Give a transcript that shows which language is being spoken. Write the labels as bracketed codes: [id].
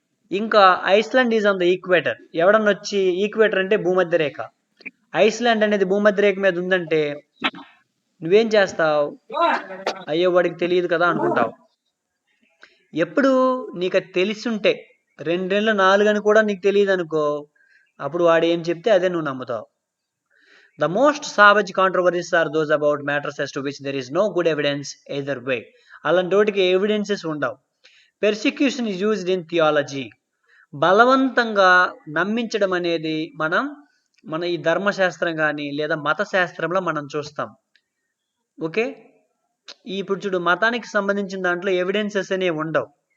[te] ఇంకా [en] Iceland is on the equator. [te] ఎవడన్నా వచ్చి ఈక్వేటర్ అంటే భూమధ్య రేఖ, ఐస్లాండ్ అనేది భూమధ్య రేఖ మీద ఉందంటే నువ్వేం చేస్తావు? అయ్యో వాడికి తెలియదు కదా అనుకుంటావు. ఎప్పుడు నీకు అది తెలిసుంటే 2 రెళ్ళు 4 అని కూడా నీకు తెలియదు అనుకో, అప్పుడు వాడు ఏం చెప్తే అదే నువ్వు నమ్ముతావు. [en] The most savage controversies are those about matters as to which there is no good evidence either way. [te] అలాంటి వాటికి ఎవిడెన్సెస్ ఉండవు. [en] Persecution is used in theology. [te] బలవంతంగా నమ్మించడం అనేది మన ఈ ధర్మశాస్త్రం కానీ లేదా మత శాస్త్రంలో మనం చూస్తాం. ఓకే, ఇప్పుడు చూడు, మతానికి సంబంధించిన దాంట్లో ఎవిడెన్సెస్ అనేవి ఉండవు.